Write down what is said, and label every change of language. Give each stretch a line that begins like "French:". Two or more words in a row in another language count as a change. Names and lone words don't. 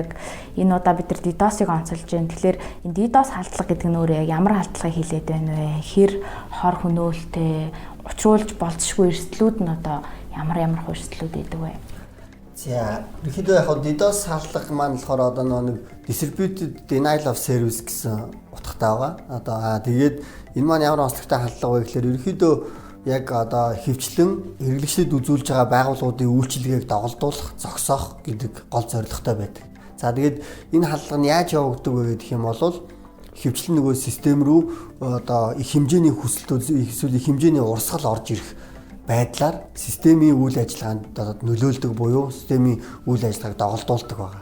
Mongolian: Энэ удаа бид нар DDoS-ыг онцолж байна. Тэгэхээр энэ DDoS халдлага гэдэг нь өөрөө яг ямар халдлагыг хэлээд байна вэ? Хэр хор хөнөөлтэй, учруулж болцсохгүй эрсдлүүд нь одоо ямар хувьслүүд байдаг вэ? За, ерөнхийдөө яг DDoS халдлага маань болохоор одоо нэг
English: distributed denial of service
Mongolian: гэсэн утгатай байгаа. Одоо тэгээд энэ маань ямар онцлогтой халдлага вэ гэхээр ерөнхийдөө яг одоо хөвчлэн хэрэглэгчдэд үзүүлж байгаа байгууллагуудын үйлчилгээг доголдуулах, зогсоох гэдэг гол зорилготой байдаг. За тэгээд энэ халдлага нь яаж явагддаг вэ гэх юм бол хөвчлэн нөгөө систем рүү одоо их хэмжээний хүсэлтүүд эсвэл их хэмжээний урсгал орж ирэх байдлаар системийн үйл ажиллагаанд одоо нөлөөлдөг буюу системийн үйл ажиллагааг доголдуулдаг байгаа.